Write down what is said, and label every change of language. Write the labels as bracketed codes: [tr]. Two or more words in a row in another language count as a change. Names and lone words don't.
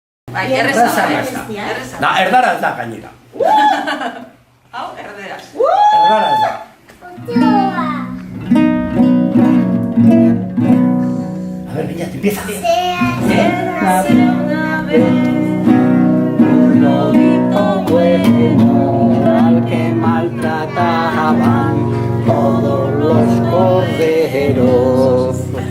[eu] Bai, erreza da. Da, erdara ez da gainera. Hau, erderaz. Erdara ez da. [es] A ver, Viñat, empieza. Érase una vez un lobito bueno al que maltrataban todos los corderos.